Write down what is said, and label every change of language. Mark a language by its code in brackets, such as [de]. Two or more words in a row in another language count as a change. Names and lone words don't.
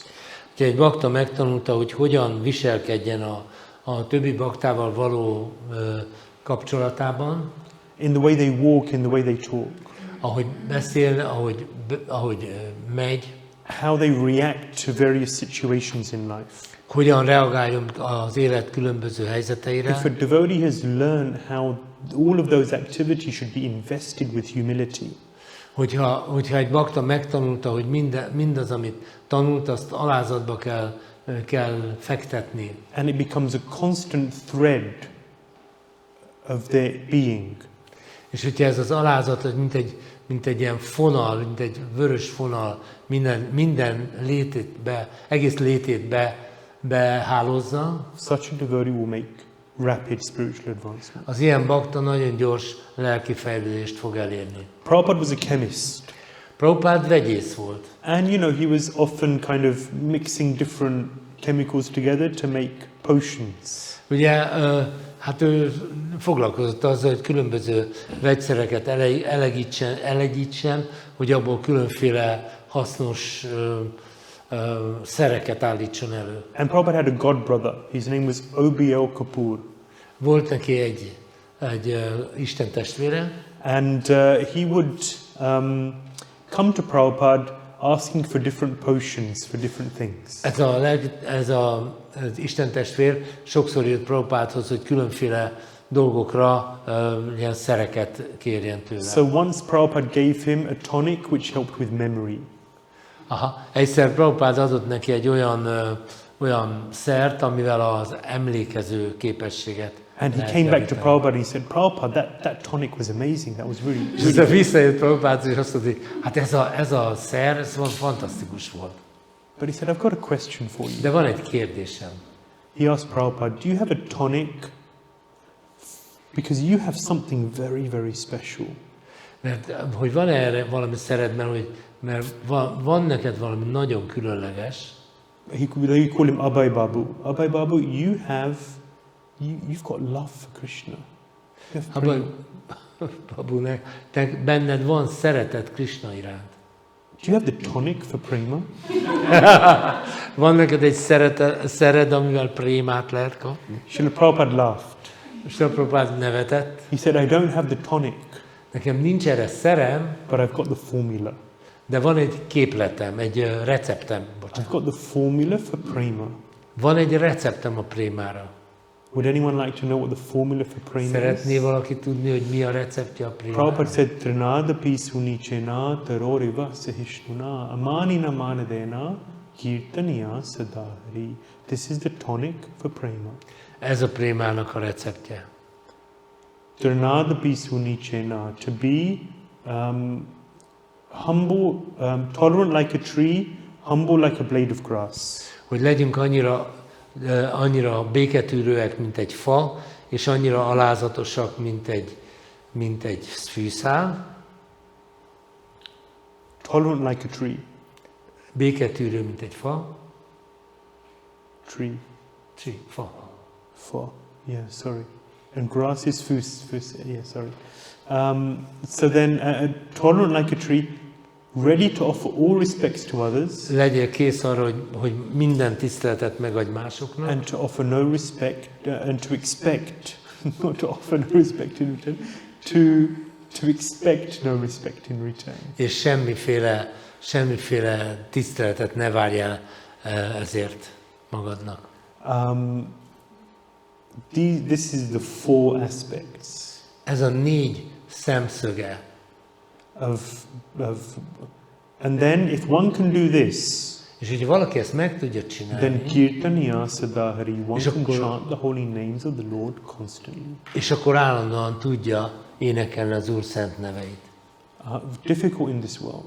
[hu] Ha egy bakta megtanulta, hogy hogyan viselkedjen a többi baktával való kapcsolatában, [en] in the way they walk, in the way they talk, [hu] ahogy beszél, ahogy megy, [en] how they react to various situations in life. [hu] Hogyan reagáljon az élet különböző helyzeteire. [en] If a devotee has learned how all of those activities should be invested with humility, [hu] Hogyha egy bakta megtanulta, hogy mindaz, amit tanult, azt alázatba kell fektetni. [en] and it becomes a constant thread of their being, [hu] És hogyha ez az alázat, mint egy ilyen fonal, mint egy vörös fonal, minden egész létét behálózza, [en] such a devotee will make rapid spiritual advancement. [hu] az ilyen bakta nagyon gyors lelki fejlődést fog elérni. [en] Prabhupada was a chemist, [hu] Prabhupád vegyész volt. [en] and he was often kind of mixing different chemicals together to make potions. [hu] Ugye, hát ő foglalkozott azzal, hogy különböző vegyszereket elegítsen, hogy abból különféle hasznos szereket állítson elő. [en] And Prabhupada had a god brother. His name was OBL Kapoor. [hu] Volt neki egy Isten testvére, [en] And he would come to Prabhupada asking for different potions for different things. [hu] ez az Isten testvér sokszor jött Prabhupádhoz, hogy különféle dolgokra ilyen szereket kérjen tőle. [en] So once Prabhupada gave him a tonic which helped with memory. [hu] Egyszer Prabhupád adott neki egy olyan szert, amivel az emlékező képességet. [en] And he came back to Prabhupada and he said, Prabhupada, that tonic was amazing. That was really, [hu] És aztán visszajött Prabhupád, és azt mondta, hogy hát ez a szer, ez fantasztikus volt. [en] But he said, I've got a question for you. [hu] De van egy kérdésem. [en] He asked Prabhupada, do you have a tonic? Because you have something very, very special. [hu] Mert hogy van erre valami szered, mert van neked valami nagyon különleges. [en] They call him Abhay Babu. Abhay Babu, you've got love for Krishna. [hu] Abhay Babunek, te benned van szeretet Krishna iránt. [en] Do you have the tonic for prema? [hu] Van neked egy szered, amivel prémát lehet kapni? [en] Srila Prabhupada laughed. [hu] Srila Prabhupada nevetett. [en] He said, I don't have the tonic, [hu] Nekem nincs erre szerem, [en] but I've got the formula. [hu] de van egy képletem, egy receptem. [en] I've got the formula for prema. [hu] Van egy receptem a prémára. [en] Would anyone like to know what the formula for prema [hu] Szeretné [en] is? [hu] valaki tudni, hogy mi a receptje a prémára? [sa] Prabhupada said, Trinada pisuni chena taroriva sahishnuna amanina manadena kirtaniya sadhari. [en] This is the tonic for prema. [hu] Ez a prémának a receptje. [sa] Trinada pisuni chena, [en] to be humble, tolerant like a tree, humble like a blade of grass. [hu] Hogy legyünk annyira béketűrőek, mint egy fa, és annyira alázatosak, mint egy fűszál. [en] Tolerant like a tree. [hu] Béketűrő, mint egy fa. [en] Tree. [hu] Fa. [en] For. Yeah, sorry. And grass is fus. Yeah, sorry. So then, tolerant like a tree, ready to offer all respects to others. [hu] Legyél kész arra, hogy minden tiszteletet megadj másoknak. [en] And to offer no respect, and to expect, not to offer no respect in return, to expect no respect in return. [hu] És semmiféle tiszteletet ne várj el ezért magadnak. [en] This is the four aspects. [hu] ez a 4 szemszöge. [en] And then if one can do this, [hu] És hogyha valaki ezt meg tudja [en] then [hu] csinálni, [sa] kirtaniya sadahari, [en] one [hu] És [en] can [hu] akkor- [en] chant the holy names of the Lord constantly. [hu] és akkor állandóan tudja énekelni az Úr szent neveit. [en] Difficult in this world.